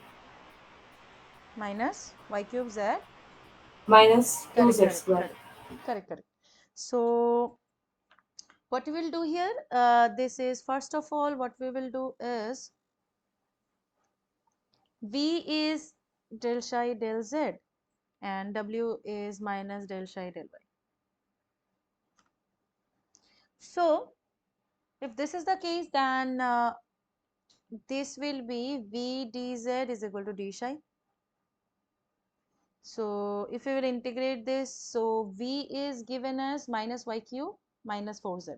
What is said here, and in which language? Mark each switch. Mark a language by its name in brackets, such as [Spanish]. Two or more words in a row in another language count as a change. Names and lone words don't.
[English] Minus y cube z. Minus Correct, 2z correct, square. correct, correct, correct. So what we will do here, this is first of all, what we will do is v is del psi del z and w is minus del psi del y. So if this is the case, then this will be v dz is equal to d psi. So if we will integrate this, so v is given as minus y cube minus 4z.